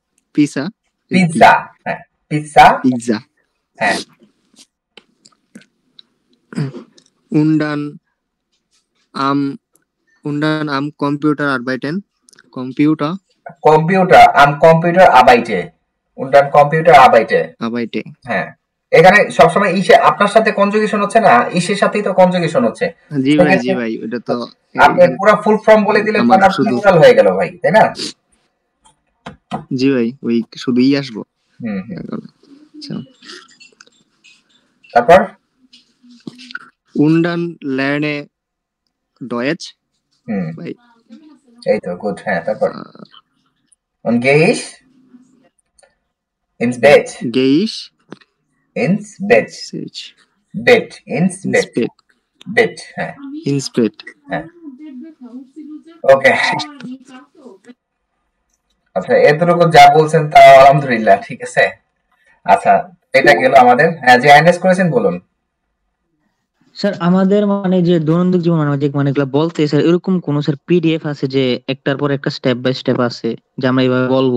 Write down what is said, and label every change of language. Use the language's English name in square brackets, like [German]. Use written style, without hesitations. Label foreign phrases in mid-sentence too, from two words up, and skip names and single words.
[Bangla] হ্যাঁ [German] und dann am Computer arbeiten am Computer arbeite und dann Computer arbeite [Bangla] হ্যাঁ এখানে সবসময় ইসে আপনার সাথে কনজুগেশন হচ্ছে না ইসের সাথেই তো কনজুগেশন হচ্ছে জি ভাই ওটা তো আপনি পুরো ফুল ফর্ম বলে দিলে মানে প্লুরাল হয়ে গেল ভাই তাই না জি ভাই ওই শুধুই আসবো আচ্ছা তারপর [German] und dann lerne Deutsch ভাই [Bangla] এই তো গুড হ্যাঁ তারপর [German] und gehe ich ins Bett ins Bett [Bangla] হ্যাঁ [German] ins Bett [Bangla] হ্যাঁ ওকে আচ্ছা এতটুকু যা বলছেন তা আলহামদুলিল্লাহ ঠিক আছে আচ্ছা এটা গেল আমাদের হ্যাঁ যে অ্যান্ডেস করেছেন বলুন স্যার আমাদের মানে যে দৈনন্দিন জীবন মানে এগুলো বলতে স্যার এরকম কোন স্যার পিডিএফ আছে যে একটার পর একটা [English] step by step [Bangla] আছে যে আমরা এইভাবে বলবো